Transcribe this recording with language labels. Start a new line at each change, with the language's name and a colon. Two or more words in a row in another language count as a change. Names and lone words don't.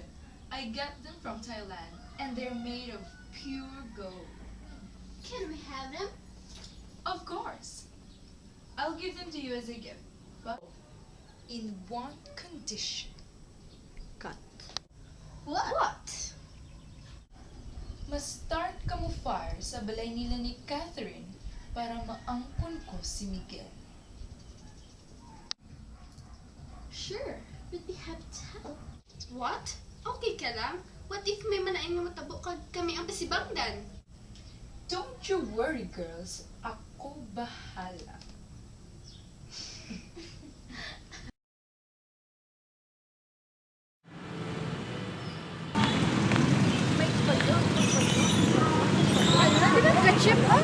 English: I got them from Thailand, and they're made of pure gold. Can we have them? Of course. I'll give them to you as a gift, but in one condition. What?
Hiligaynon: Mas-start ka mo fire sa balay nila ni Catherine para maangkon ko si Miguel.
English: Sure, we'd be happy to help. What?
Hiligaynon: Okay ka lang? What if may manain nga matabo kami ang pasibangdan?
English: Don't you worry, girls.
Hiligaynon: Ako bahala. Ketchup ah!